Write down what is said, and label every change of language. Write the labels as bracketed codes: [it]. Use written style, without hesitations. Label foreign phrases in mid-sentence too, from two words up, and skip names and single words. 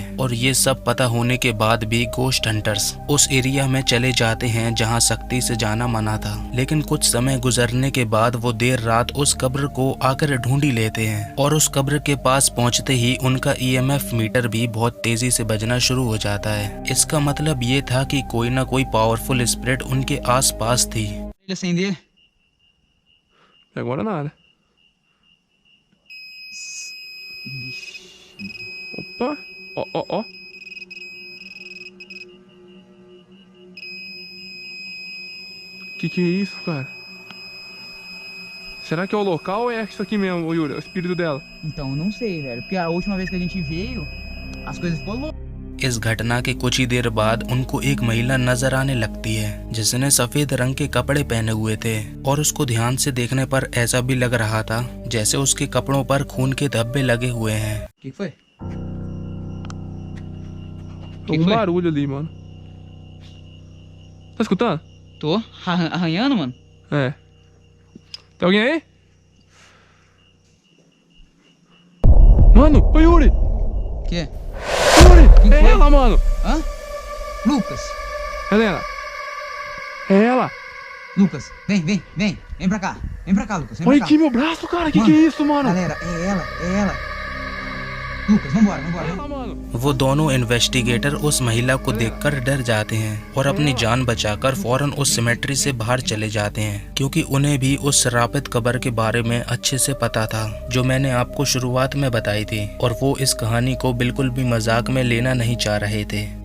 [hi] और ये सब पता होने के बाद भी [en] ghost hunters [hi] उस एरिया में चले जाते हैं जहाँ सख्ती से जाना मना था, लेकिन कुछ समय गुजरने के बाद वो देर रात उस कब्र को आकर ढूंढ ही लेते हैं और उस कब्र के पास पहुंचते ही उनका [en] EMF meter [hi] भी बहुत तेजी से बजना शुरू हो जाता है। इसका मतलब ये था कि कोई ना कोई [en] powerful spirit [hi] उनके आसपास थी। [pt] Acender. Agora nada. Opa, ó. Que é isso, cara? Será que é o local ou é isso aqui mesmo, Yuri? O espírito dela? Então, eu não sei, velho. Porque a última vez que a gente veio, as coisas ficou loucas. [hi] इस घटना के कुछ ही देर बाद उनको एक महिला नजर आने लगती है जिसने सफेद रंग के कपड़े पहने हुए थे और उसको ध्यान से देखने पर ऐसा भी लग रहा था जैसे उसके कपड़ों पर खून के धब्बे लगे हुए हैं। [pt] Que foi? Tem um barulho ali, mano. Tá escutando? Tô arranhando, mano. É. Tem alguém aí? Mano, ô Yuri! Que? Yuri! Quem É foi? ela, mano! Hã? Lucas. Helena! É ela! Lucas, vem pra cá. Vem pra cá, Lucas. Vem Olha pra cá. aqui meu braço, cara! Que é isso, mano? Galera, é ela. Lucas, vambora. É ela, mano! [hi] वो दोनों इन्वेस्टिगेटर उस महिला को देखकर डर जाते हैं और अपनी जान बचाकर फौरन उस सिमेट्री से बाहर चले जाते हैं, क्योंकि उन्हें भी उस श्रापित कब्र के बारे में अच्छे से पता था जो मैंने आपको शुरुआत में बताई थी, और वो इस कहानी को बिल्कुल भी मजाक में लेना नहीं चाह रहे थे।